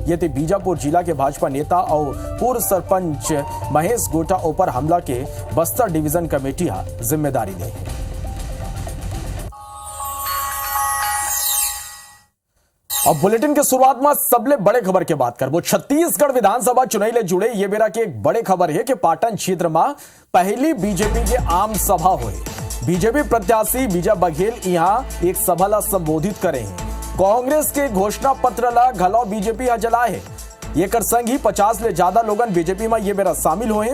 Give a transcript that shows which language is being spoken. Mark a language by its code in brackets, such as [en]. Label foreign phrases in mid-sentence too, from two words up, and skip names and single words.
[hne] ये थे बीजापुर जिला के भाजपा नेता और पूर्व सरपंच महेश गोटा ऊपर हमला के बस्तर डिवीजन कमेटी जिम्मेदारी ले है। अब बुलेटिन के शुरुआत में सबले बड़े खबर के बात कर वो छत्तीसगढ़ विधानसभा चुनाव ले जुड़े ये बेरा के एक बड़े खबर है कि पाटन क्षेत्र में पहली बीजेपी के आम सभा हुई। बीजेपी प्रत्याशी विजय बघेल यहां एक सभा ला संबोधित करे हैं। कांग्रेस के घोषणा पत्र ला घलो बीजेपी जलाए है। ये कर संग ही 50 ले ज्यादा लोगन बीजेपी में ये बेरा शामिल हुए हैं।